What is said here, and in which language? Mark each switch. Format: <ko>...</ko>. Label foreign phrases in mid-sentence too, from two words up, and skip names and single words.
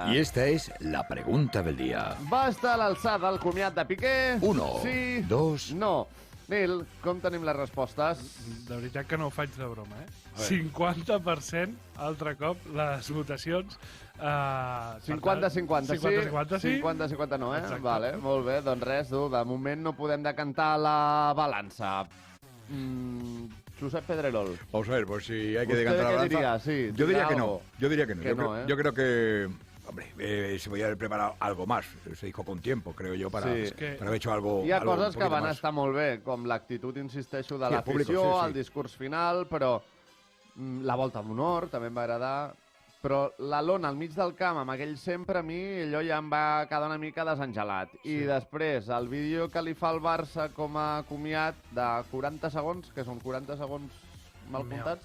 <es>Y esta es la pregunta del día.</es> <ca>Va estar a l'alçada el comiat de Piqué? 1, Sí. 2... No. Nil, com tenim les respostes? De veritat que no ho faig de broma, eh? 50% altre cop les votacions. 50-50, sí? 50-50, sí? 50-50 no, eh? Exacte. Vale, molt bé, doncs res, tu, de moment no podem decantar la balança. Josep Pedrerol.</ca> <es>Vamos a ver, pues si hay que ¿Usted decantar la qué balanza... diría? Sí, yo diría diría que no. algo. Yo diría que no. Que no, ¿eh? Yo creo que... Hombre, se podía haber preparado algo más. Se dijo con tiempo, creo yo, para, Sí. para haber hecho algo.</es> <ca>Hi ha</ca> <es>algo</es> <ca>coses</ca> <es>un</es> <ca>que</ca> <es>poquito</es> <ca>van</ca> <es>más.</es> <ca>estar molt bé, com l'actitud, insisteixo, de</ca> <es>Sí, el público,</es> <ca>l'afició,</ca> <es>sí, sí.</es> <ca>el discurs final, però la volta d'honor també em va agradar. Però la lona al mig del camp, amb aquell sempre, a mi allò ja em va quedar una mica desengelat. I després, el vídeo que li fa el Barça com a comiat de 40 segons, que són 40 segons mal comptats.</ca>